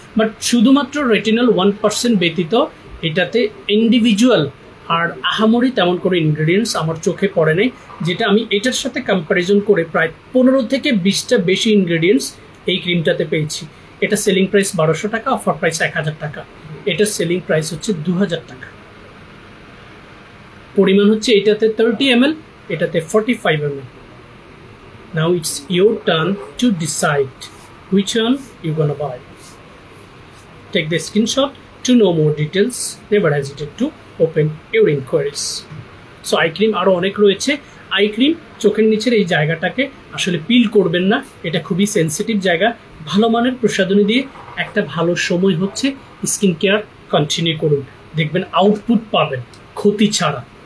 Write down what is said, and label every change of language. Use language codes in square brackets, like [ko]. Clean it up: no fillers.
[bn] But শুধুমাত্র retinol 1% ব্যতীত এটাতে ইন্ডিভিজুয়াল আর আহামরি তেমন কোনো ইনগ্রেডিয়েন্টস আমার চোখে পড়ে নেই, যেটা আমি এটার সাথে কম্প্যারিজন করে প্রায় 15 থেকে 20টা বেশি ইনগ্রেডিয়েন্টস এই ক্রিমটাতে পেয়েছি। এটা সেলিং প্রাইস 1200 টাকা, অফার প্রাইস 1000 টাকা। এটার সেলিং প্রাইস হচ্ছে 2000 টাকা। পরিমাণ হচ্ছে এটাতে 30 ml, এটাতে 45 ml। [en] Now it's your turn to decide which one you gonna buy. Take the screenshot to know more details. Never hesitate to open your inquiries. [bn] So eye cream আরো অনেক রয়েছে। Eye cream চোখের নিচের এই জায়গাটাকে আসলে পিল করবেন না, এটা খুবই সেন্সিটিভ জায়গা। ভালো মানের প্রসাধনী দিয়ে একটা ভালো সময় হচ্ছে স্কিন কেয়ার কন্টিনিউ করুন, দেখবেন আউটপুট পাবেন, ক্ষতি ছাড়া।